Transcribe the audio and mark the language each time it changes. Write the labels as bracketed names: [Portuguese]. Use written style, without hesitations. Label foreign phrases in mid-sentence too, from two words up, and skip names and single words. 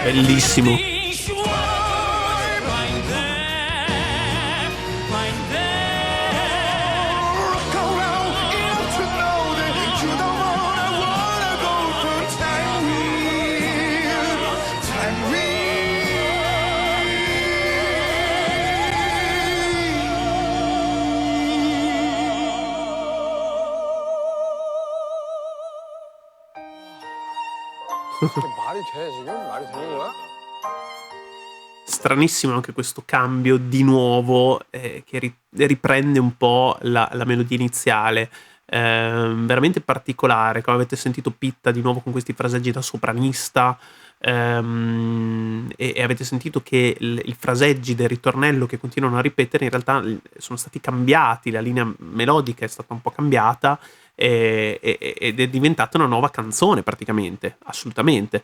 [Italian] Bellissimo. [English] things you want. Find them. Find them. Look around enough to know that you're the one I wanna go through time wheel. Time [Korean] 이게 말이 돼 지금? 말이 되는 거야? [Italian] Stranissimo anche questo cambio di nuovo che riprende un po' la melodia iniziale. Veramente particolare, come avete sentito Pitta di nuovo con questi fraseggi da sopranista, e avete sentito che i fraseggi del ritornello che continuano a ripetere in realtà sono stati cambiati, la linea melodica è stata un po' cambiata ed è diventata una nuova canzone praticamente, assolutamente.